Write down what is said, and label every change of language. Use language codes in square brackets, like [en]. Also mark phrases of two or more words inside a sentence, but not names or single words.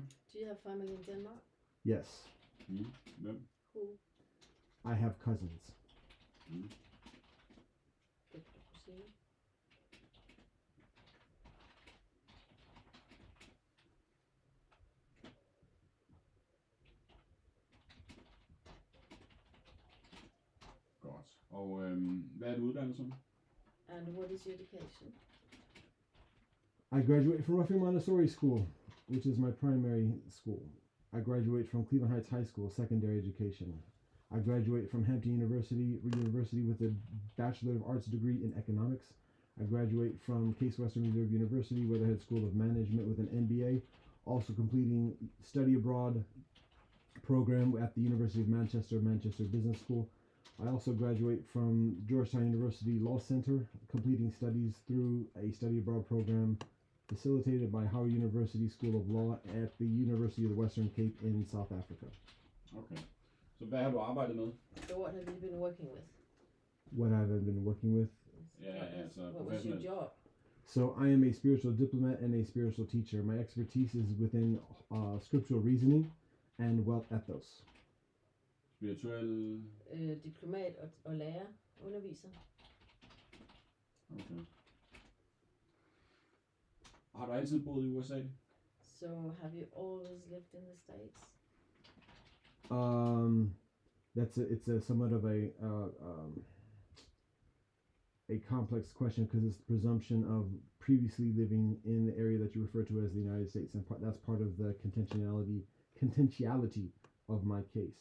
[en] Do you have family in Denmark? Yes. [da] Mm. Hvem? [en] Who? I have cousins. Mm. Good to proceed. [da] Godt. Og hvad er du uddannet som? [en] And what is your education? I graduated from Ruffian Montessori School, which is my primary school. I graduated from Cleveland Heights High School, secondary education. I graduated from Hampton University with a Bachelor of Arts degree in economics. I graduated from Case Western Reserve University, Weatherhead School of Management with an MBA, also completing study abroad program at the University of Manchester Business School. I also graduate from Georgetown University Law Center, completing studies through a study abroad program facilitated by Howard University School of Law at the University of the Western Cape in South Africa. Okay. [da] Så hvad har du arbejdet med? [en] So what have you been working with? What have I been working with? [da] Ja, altså [en] What was your [da] professionelt. [en] job? So I am a spiritual diplomat and a spiritual teacher. My expertise is within scriptural reasoning and wealth ethos. [da] Spirituel. Diplomat og lærer, underviser. Okay. Har du altid boet i USA? [en] So have you always lived in the States? It's a somewhat of a complex question because it's the presumption of previously living in the area that you refer to as the United States, and that's part of the contentiality of my case.